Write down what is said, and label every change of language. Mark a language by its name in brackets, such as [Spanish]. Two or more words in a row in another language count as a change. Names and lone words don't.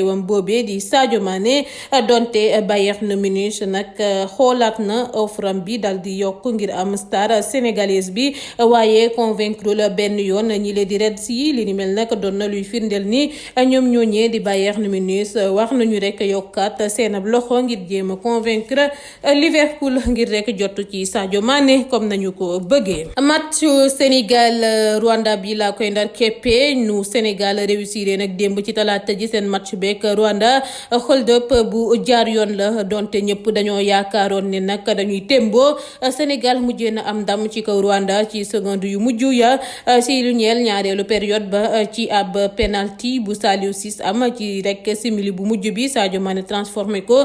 [Wolof] wam boobee di Sadio Mané donte Bayern Munich nag xoolaat na offre bi daal di yokk ngir am [French] star sénégalaise [Wolof] bi waaye convaincre la benn yoon ñi leen di Reds yi li ni mel nag doon na luy firndeel ni ñoom ñooñee di Bayern Munich wax nañu rek yokkaat seen ab loxo ngir jéem a convaincre Liverpool ngir rek jot ci Sadio Mané comme nañu ko bëggee. match Sénégal Rwanda bi laa koy ndar keppe nu Sénégal réussir nag démb ci talaata ji seen match beeg Rwanda [French] hold up [Wolof] bu jaar yoon la donte ñëpp dañoo yaakaaroon ne nag dañuy tembo Sénégal mujjee na am ndam ci kaw Rwanda ci seconde yu mujj ya si lu ñeel ñaareelu période ba ci ab penalty bu Saliou Ciss am ci rek simili bu mujj bi Sadio Mané transformé ko